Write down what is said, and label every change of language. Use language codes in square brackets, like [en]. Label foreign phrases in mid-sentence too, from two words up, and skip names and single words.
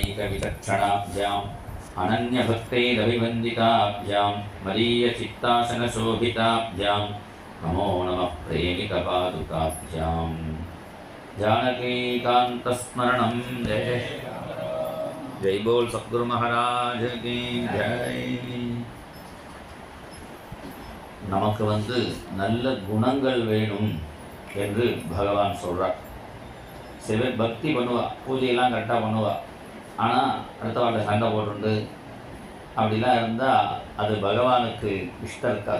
[sa] विचक्षणाभ्याम् अनन्यभक्तैरभिवन्दिताभ्यां मदीयचित्तासनशोभिताभ्यां नमो नमः प्रेमिकपादुकाभ्यां जानकीकान्तस्मरणं [hi] जय जय बोल सद्गुरु महाराज की जय. [ta] நமக்கு நல்ல குணங்கள் வேணும் என்று பகவான் சொல்கிறார். சில பேர் பக்தி பண்ணுவா, பூஜையெல்லாம் கரெக்டாக பண்ணுவா, ஆனால் அடுத்த வாட்டில் சண்டை போட்டுண்டு அப்படிலாம் இருந்தால் அது பகவானுக்கு இஷ்டம் இருக்காது.